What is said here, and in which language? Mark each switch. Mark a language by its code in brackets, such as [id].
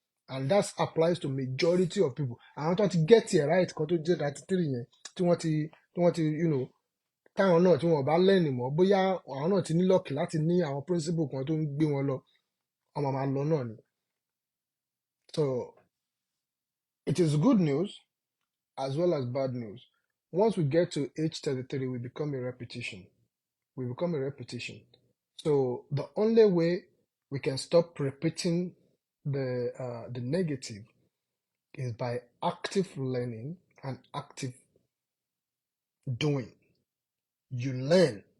[en] And that applies to majority of people. [yo] Àwọn tó ti [en] get it right [yo] kan tó jẹ́ 33 yẹn, tí wọ́n ti táwọn náà tí wọn ò bá lẹ́nì mọ́, bóyá àwọn náà ti ní lọ́ọ̀kì láti ní àwọn principle kan tó ń gbé wọn lọ, ọmọ máa lọ náà ni. [en] So it is good news as well as bad news. Once we get to age 33, we become a repetition. We become a repetition. So the only way we can stop repeating the negative is by active learning and active doing. You learn.